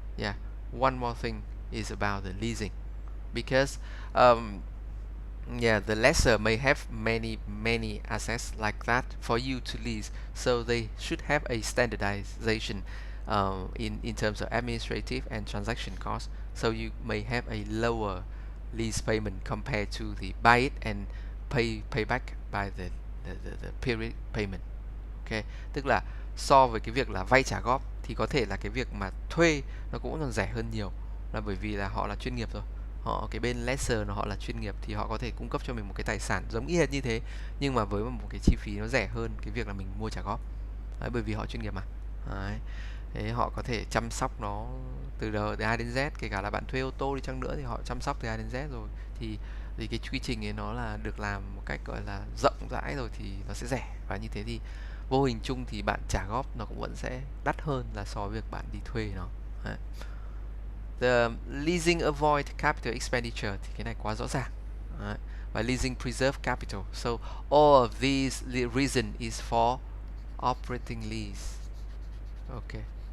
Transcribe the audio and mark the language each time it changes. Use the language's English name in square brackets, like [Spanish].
[English] Yeah, one more thing is about the leasing because yeah, the lessor may have many assets like that for you to lease, so they should have a standardization in terms of administrative and transaction costs, so you may have a lower lease payment compared to the buy it and pay back by the period payment. [Vietnamese] Ok, tức là so với cái việc là vay trả góp thì có thể là cái việc mà thuê nó cũng còn rẻ hơn nhiều, là bởi vì là họ là chuyên nghiệp rồi. Họ cái bên lessor họ là chuyên nghiệp thì họ có thể cung cấp cho mình một cái tài sản giống y hệt như thế, nhưng mà với một cái chi phí nó rẻ hơn cái việc là mình mua trả góp. Đấy, bởi vì họ chuyên nghiệp mà. Đấy. Thế họ có thể chăm sóc nó từ A đến Z, kể cả là bạn thuê ô tô đi chăng nữa thì họ chăm sóc từ A đến Z rồi, thì cái quy trình ấy nó là được làm một cách gọi là rộng rãi rồi thì nó sẽ rẻ, và như thế thì vô hình chung thì bạn trả góp nó cũng vẫn sẽ đắt hơn là so với việc bạn đi thuê nó. Đấy. [English] The leasing avoid capital expenditure [Vietnamese] thì cái này quá rõ ràng. Đấy. Và [English] leasing preserve capital. So all of these reason is for operating lease. Okay.